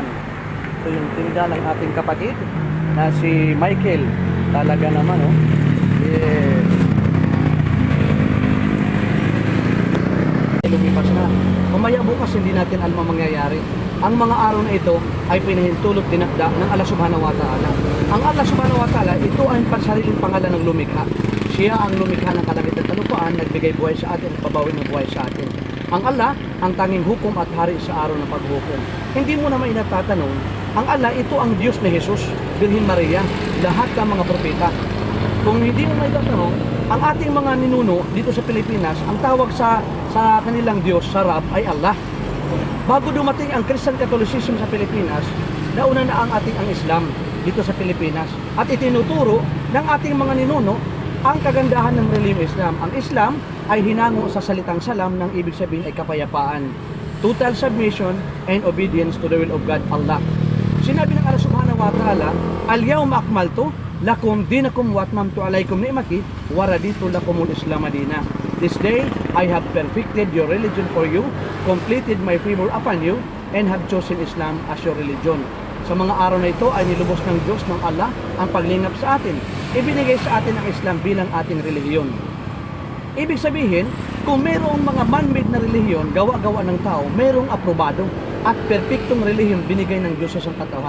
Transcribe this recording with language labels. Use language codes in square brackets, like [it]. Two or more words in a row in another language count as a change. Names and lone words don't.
[tl] Ito yung tinda ng ating kapatid na si Michael. Talaga naman, oh. Yes. Lumipas na. Mamaya bukas hindi natin alam ang mangyayari. Ang mga araw na ito ay pinahintulot dinakda ng [ar] الله سبحانه وتعالى. [tl] Ang [ar] الله سبحانه وتعالى, [tl] ito ay pansariling pangalan ng lumikha. Siya ang lumikha ng kalagit at kalupaan, nagbigay buhay sa atin at pabawi ng buhay sa atin. Ang Allah, ang tanging hukom at hari sa araw ng paghukom. Hindi mo naman inatatanong, ang Allah, ito ang Diyos ni Jesus, Birhen Maria, lahat ng mga propeta. Kung hindi mo may tatanong, ang ating mga ninuno dito sa Pilipinas, ang tawag sa kanilang Diyos, sa Rab, ay Allah. Bago dumating ang [en] Christian Catholicism [tl] sa Pilipinas, nauna na ang Islam dito sa Pilipinas. At itinuturo ng ating mga ninuno ang kagandahan ng relihiyong Islam. Ang Islam ay hinango sa salitang salam, ng ibig sabihin ay kapayapaan. [en] Total submission and obedience to the will of God, Allah. [tl] Sinabi ng [ar] الله سبحانه وتعالى, اليوم أكملت لكم دينكم وأتممت عليكم نعمتي ورضيت لكم الإسلام دينا. [en] This day I have perfected your religion for you, completed my favor upon you, and have chosen Islam as your religion. [tl] Sa mga araw na ito ay nilubos ng Diyos ng Allah ang paglingap sa atin. Ibinigay sa atin ang Islam bilang ating relihiyon. Ibig sabihin, kung mayroong mga man-made na relihiyon, gawa-gawa ng tao, mayroong aprobado at perpektong relihiyon binigay ng Diyos sa sangkatauhan.